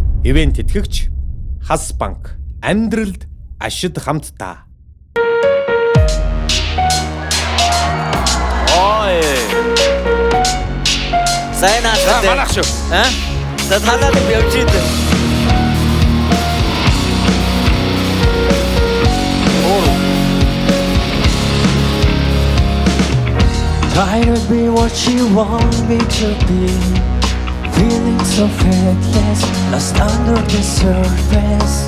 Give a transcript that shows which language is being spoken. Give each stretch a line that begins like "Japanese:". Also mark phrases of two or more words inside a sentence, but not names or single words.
Mongolian: Ивент тэтгэгч Хас банк амьдралд ашид хамтдаа. Ой. Сайн аа. Манайх шүү. За танаад явж идэв.
English: Try to be what you want me to be. Feeling so faithless, lost under the surface.